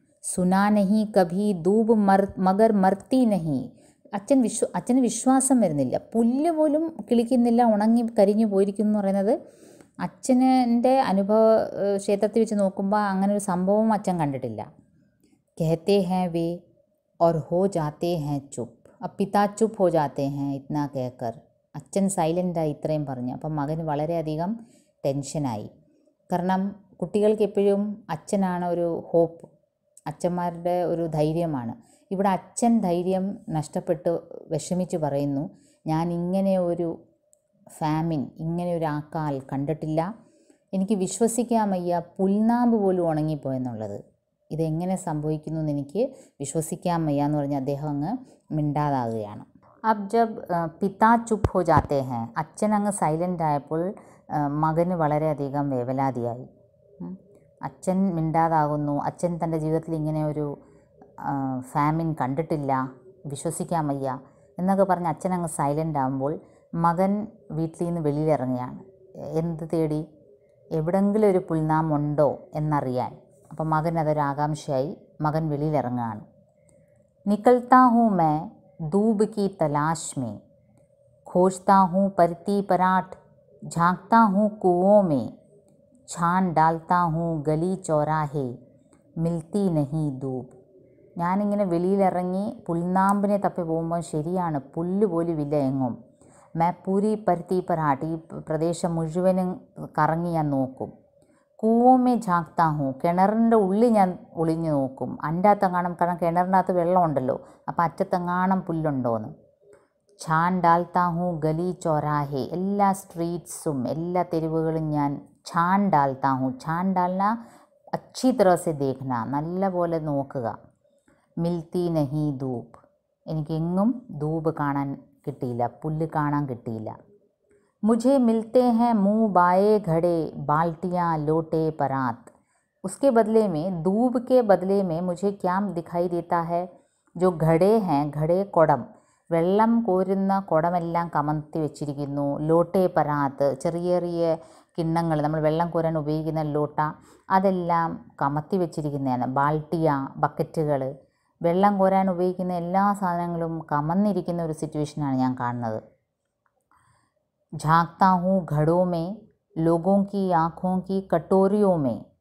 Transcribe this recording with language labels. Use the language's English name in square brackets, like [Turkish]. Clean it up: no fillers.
[Hindi] സുനാ നഹി കഭി ധൂബ് മഗർ മർത്തി നഹി. [Malayalam] അച്ഛന് വിശ്വാസം വരുന്നില്ല, പുല്ല് പോലും കിളിക്കുന്നില്ല, ഉണങ്ങി കരിഞ്ഞു പോയിരിക്കുന്നു എന്ന് പറയുന്നത് അച്ഛൻ്റെ അനുഭവ ക്ഷേത്രത്തിൽ വെച്ച് നോക്കുമ്പോൾ അങ്ങനെ ഒരു സംഭവം അച്ഛൻ കണ്ടിട്ടില്ല. [Hindi] कहते हैं वे और हो जाते हैं चुप. अब पिता चुप हो जाते हैं इतना कहकर. [Malayalam] അച്ഛൻ സൈലൻ്റായി ഇത്രയും പറഞ്ഞു. അപ്പം മകന് വളരെയധികം ടെൻഷനായി. കാരണം കുട്ടികൾക്ക് എപ്പോഴും അച്ഛനാണ് ഒരു ഹോപ്പ്, അച്ഛന്മാരുടെ ഒരു ധൈര്യമാണ്. ഇവിടെ അച്ഛൻ ധൈര്യം നഷ്ടപ്പെട്ട് വിഷമിച്ച് പറയുന്നു, ഞാൻ ഇങ്ങനെ ഒരു ഫാമിൻ, ഇങ്ങനെ ഒരു ആക്കാൽ കണ്ടിട്ടില്ല, എനിക്ക് വിശ്വസിക്കാൻ വയ്യ, പുൽനാമ്പ് പോലും ഉണങ്ങിപ്പോയെന്നുള്ളത്. ഇതെങ്ങനെ സംഭവിക്കുന്നു എന്ന് എനിക്ക് വിശ്വസിക്കാൻ വയ്യ എന്ന് പറഞ്ഞ് അദ്ദേഹം അങ്ങ് മിണ്ടാതാകുകയാണ്. [Hindi] അബ് ജബ് പിതാ ചുപ്പ് ഹോ ജാത്തെ ഹേ, [Malayalam] അച്ഛൻ അങ്ങ് സൈലൻ്റ് ആയപ്പോൾ മകന് വളരെയധികം വേവലാതിയായി. അച്ഛൻ മിണ്ടാതാകുന്നു, അച്ഛൻ തൻ്റെ ജീവിതത്തിൽ ഇങ്ങനെ ഒരു ഫാമിൻ കണ്ടിട്ടില്ല, വിശ്വസിക്കാൻ വയ്യ എന്നൊക്കെ പറഞ്ഞ് അച്ഛൻ അങ്ങ് സൈലൻ്റ് ആകുമ്പോൾ മകൻ വീട്ടിൽ നിന്ന് വെളിയിലിറങ്ങുകയാണ്. എന്ത് തേടി? എവിടെങ്കിലും ഒരു പുൽനാമ്പുണ്ടോ എന്നറിയാൻ. അപ്പം മകൻ അതൊരു ആകാംക്ഷയായി മകൻ വെളിയിലിറങ്ങുകയാണ്. [Hindi] നിക്കൽത്താ ഹൂँ मैं दूब की तलाश में, खोजता हूँ परती पराठ, झांकता हूँ कुओं में, छान डालता हूँ गली चौराहे, मिलती नहीं दूब. [Malayalam] ഞാനിങ്ങനെ വെളിയിലിറങ്ങി പുൽനാമ്പിനെ തപ്പി പോകുമ്പോൾ ശരിയാണ്, പുല്ല് പോലും ഇല്ല എങ്ങും. [Hindi] മേ പൂരി പരുത്തി പരാട്ട്, [Malayalam] ഈ പ്രദേശം മുഴുവനും കറങ്ങി ഞാൻ നോക്കും. [Hindi] കൂവോമേ ഝാക്താ ഹൂ, [Malayalam] കിണറിൻ്റെ ഉള്ളിൽ ഞാൻ ഒളിഞ്ഞു നോക്കും. അതിൻ്റെ അകത്തെങ്ങാണം, കാരണം കിണറിൻ്റെ അകത്ത് വെള്ളമുണ്ടല്ലോ, അപ്പോൾ അറ്റത്തെങ്ങാണം പുല്ലുണ്ടോയെന്ന്. [Hindi] ഛാൻ ഡാൽത്താ ഹൂ ഗലി ചോരാഹെ, [Malayalam] എല്ലാ സ്ട്രീറ്റ്സും എല്ലാ തെരുവുകളും ഞാൻ [Hindi] ഛാൻ ഡാൽത്താ ഹൂ. ഛാൻ ഡാൽന അച്ചി തരഹ് ദേഖ്ന, [Malayalam] നല്ല പോലെ നോക്കുക. [Hindi] മിൽത്തി നഹി ധൂപ്, [Malayalam] എനിക്കെങ്ങും ധൂപ് കാണാൻ കിട്ടിയില്ല, പുല്ല് കാണാൻ കിട്ടിയില്ല. [Hindi] मुझे मिलते हैं मुँह बाए घड़े, बाल्टियाँ लोटे परात. उसके बदले में, दूब के बदले में मुझे क्या दिखाई देता है? जो घड़े हैं, घड़े [Malayalam] കുടം, വെള്ളം കോരുന്ന കുടമെല്ലാം കമഴ്ത്തി വെച്ചിരിക്കുന്നു. ലോട്ടെ പരാത്ത്, ചെറിയ ചെറിയ കിണ്ണങ്ങൾ, നമ്മൾ വെള്ളം കോരാൻ ഉപയോഗിക്കുന്ന ലോട്ട, അതെല്ലാം കമഴ്ത്തി വെച്ചിരിക്കുന്നതാണ്. ബാൾട്ടിയ, ബക്കറ്റുകൾ, വെള്ളം കോരാൻ ഉപയോഗിക്കുന്ന എല്ലാ സാധനങ്ങളും കമന്നിരിക്കുന്ന ഒരു സിറ്റുവേഷനാണ് ഞാൻ കാണുന്നത്. [Hindi] झांकता हूँ घड़ों में, लोगों की आँखों की कटोरियों में.